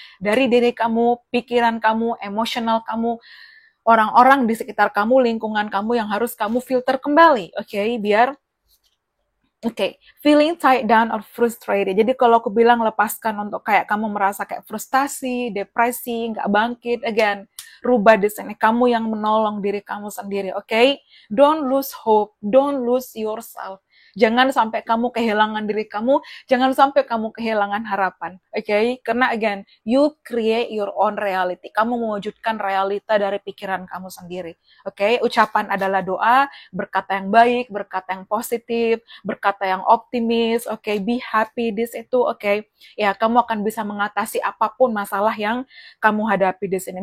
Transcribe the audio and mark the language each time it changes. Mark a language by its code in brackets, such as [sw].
[id] Dari diri kamu, pikiran kamu, emosional kamu, orang-orang di sekitar kamu, lingkungan kamu yang harus kamu filter kembali, oke? Biar [en] feeling tied down or frustrated. [id] Jadi kalau aku bilang lepaskan untuk kayak kamu merasa kayak frustasi, depresi, nggak bangkit, again, rubah di sini. Kamu yang menolong diri kamu sendiri, oke? [en] Don't lose hope, don't lose yourself. [id] Jangan sampai kamu kehilangan diri kamu, jangan sampai kamu kehilangan harapan, oke? [en] Karena again, you create your own reality. [id] Kamu mewujudkan realita dari pikiran kamu sendiri, oke? Ucapan adalah doa, berkata yang baik, berkata yang positif, berkata yang optimis, oke? [en] Be happy, [id] this itu, oke? Ya, kamu akan bisa mengatasi apapun masalah yang kamu hadapi di sini.